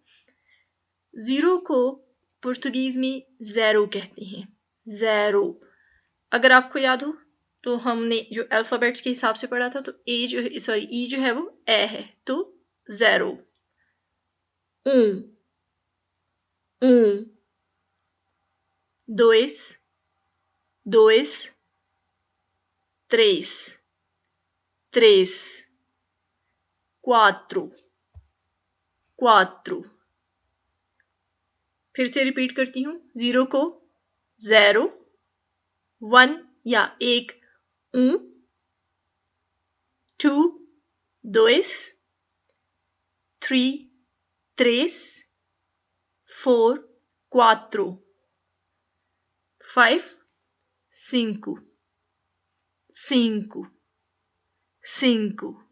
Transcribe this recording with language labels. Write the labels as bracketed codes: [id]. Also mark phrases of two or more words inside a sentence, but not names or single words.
[hi] ज़ीरो को पुर्तगीज़ में ज़ेरो कहते हैं, ज़ेरो। अगर आपको याद हो तो हमने जो अल्फ़ाबेट्स के हिसाब से पढ़ा था, तो ए जो है, सॉरी, ई जो है वो ए है, तो ज़ेरो। [pt] ऊं, दोis, dois, três, três, quatro, quatro। [hi] फिर से रिपीट करती हूँ, ज़ीरो को ज़ेरो, वन या एक un, [pt] two, dois, three, três, four, quatro, five, cinco, cinco, cinco,